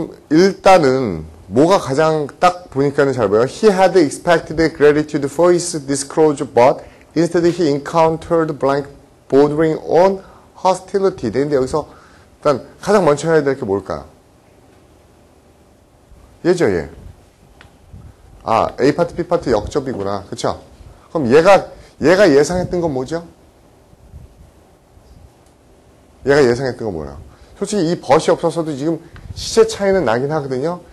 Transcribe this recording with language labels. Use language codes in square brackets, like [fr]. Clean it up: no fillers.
[ko] 일단은 뭐가 가장 딱 보니까는 잘 보여요. [en] He had expected gratitude for his disclosure, but instead he encountered blank bordering on hostility. [ko] 근데 여기서 일단 가장 먼저 해야 될 게 뭘까요? 얘죠, 얘. 아, A 파트, B 파트 역접이구나. 그쵸? 그럼 얘가 예상했던 건 뭐죠? 얘가 예상했던 건 뭐예요? 솔직히 이 벗이 없었어도 지금 시제 차이는 나긴 하거든요.